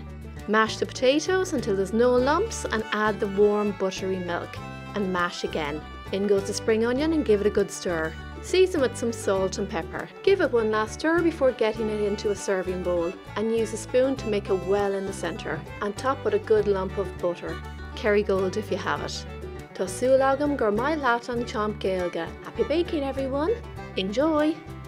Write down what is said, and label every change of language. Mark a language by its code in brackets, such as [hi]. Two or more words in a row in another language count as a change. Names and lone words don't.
[en] Mash the potatoes until there's no lumps and add the warm buttery milk and mash again. In goes the spring onion and give it a good stir. Season with some salt and pepper. Give it one last stir before getting it into a serving bowl and use a spoon to make a well in the centre and top with a good lump of butter. Kerrygold if you have it. [ga] Tá súil agam gur maith leat an champ Gaeilge. [en] Happy baking everyone! Enjoy!